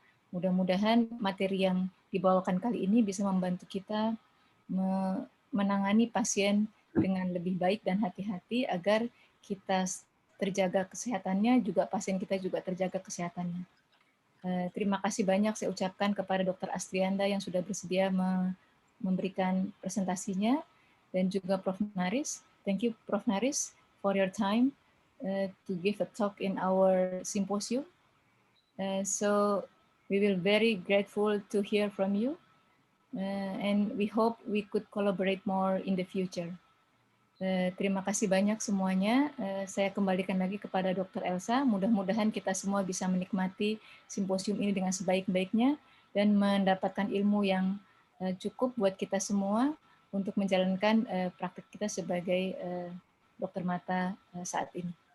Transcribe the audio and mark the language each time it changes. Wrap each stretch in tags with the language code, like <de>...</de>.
<id>Mudah-mudahan materi yang dibawakan kali ini bisa membantu kita menangani pasien dengan lebih baik dan hati-hati agar kita terjaga kesehatannya, juga pasien kita juga terjaga kesehatannya. Terima kasih banyak saya ucapkan kepada Dr. Astrianda yang sudah bersedia memberikan presentasinya, dan juga Prof.</id> <en>Naris. Thank you, Prof. Naris, for your time to give a talk in our symposium. So we will very grateful to hear from you, and we hope we could collaborate more in the future.</en> <id>Terima kasih banyak semuanya. Saya kembalikan lagi kepada Dr. Elsa. Mudah-mudahan kita semua bisa menikmati simposium ini dengan sebaik-baiknya dan mendapatkan ilmu yang cukup buat kita semua untuk menjalankan praktik kita sebagai dokter mata saat ini.</id>